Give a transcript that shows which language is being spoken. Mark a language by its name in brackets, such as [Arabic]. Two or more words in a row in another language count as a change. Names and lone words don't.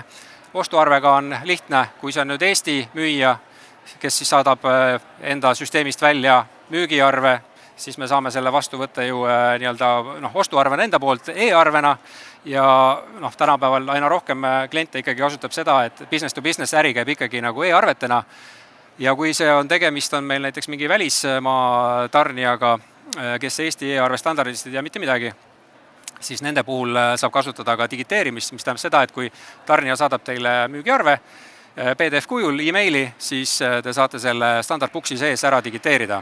[Estonian] Ostuarvega on lihtne, kui see on nüüd Eesti müüja, kes siis saadab enda süsteemist välja müügiarve, siis me saame selle vastu võtta ju ostuarvena enda poolt e-arvena ja tänapäeval aina rohkem kliente ikkagi kasutab seda, et [English] business to business [Estonian] äri käib ikkagi nagu e-arvetena. Ja kui see on tegemist, on meil näiteks mingi välismaa tarnijaga, kes Eesti e-arve standardist ei tea mitte midagi, siis nende puhul saab kasutada ka digiteerimist, mis tähendab seda, et kui tarnija saadab teile müügiarve PDF-kujul e-maili, siis te saate selle standardboksi sees ära digiteerida.